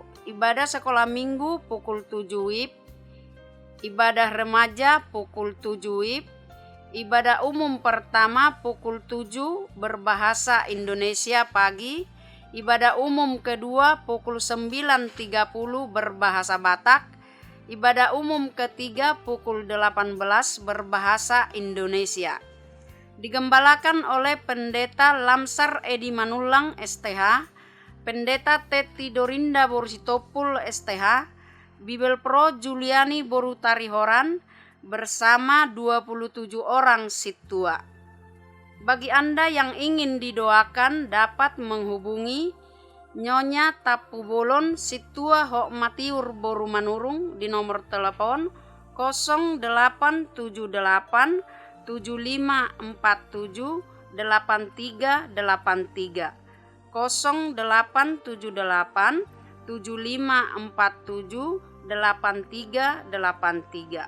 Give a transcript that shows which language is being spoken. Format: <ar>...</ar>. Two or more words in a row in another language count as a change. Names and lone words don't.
<id>Ibadah sekolah minggu pukul 7 WIB, ibadah remaja pukul 7 WIB, ibadah umum pertama pukul 7 berbahasa Indonesia pagi, ibadah umum kedua pukul 9.30 berbahasa Batak, ibadah umum ketiga pukul 18 berbahasa Indonesia. Digembalakan oleh Pendeta Lamsar Edi Manulang STH, Pendeta Teti Dorinda Borsitopul STH, Bibel Pro Juliani Boru Tarihoran bersama 27 orang situa. Bagi Anda yang ingin didoakan dapat menghubungi Nyonya Tapu Bolon Situa Hok Matiur Boru Manurung di nomor telepon 0878 7547 8383. 0878 7547 8383.</id>